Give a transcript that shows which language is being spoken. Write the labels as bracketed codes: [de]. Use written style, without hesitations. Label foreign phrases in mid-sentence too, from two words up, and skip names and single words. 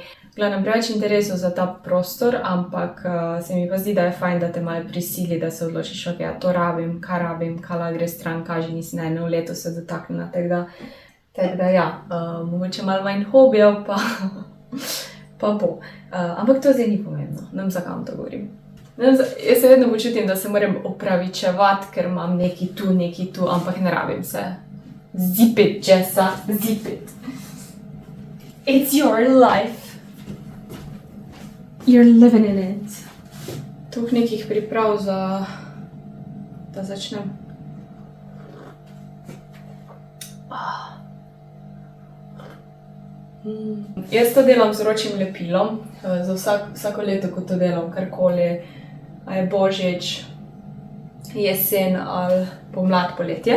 [sl] V glavnem preveč interesov za ta prostor, ampak se mi pa zdi, da je fajn, da te malo prisili, da se odločiš, ok, ja, to rabim, kaj lahko gre stran, kaže nisem eno leto se dotaknila tega. Tako da ja, mogoče malo manj hobijev pa bo. Ampak to zdaj ni pomembno, ne vem, zakaj vam to govorim. Jaz se vedno počutim, da se moram opravičevati, ker imam nekaj tu, ampak ne rabim se. [en] Zip it, Jessa, zip it. It's your life. You're living in it. [sl] Toliko nekih priprav za, da začnem. Jaz to delam z vročim lepilom, za vsako leto, ko to delam, karkoli, a je božič, jesen ali pomlad, poletje.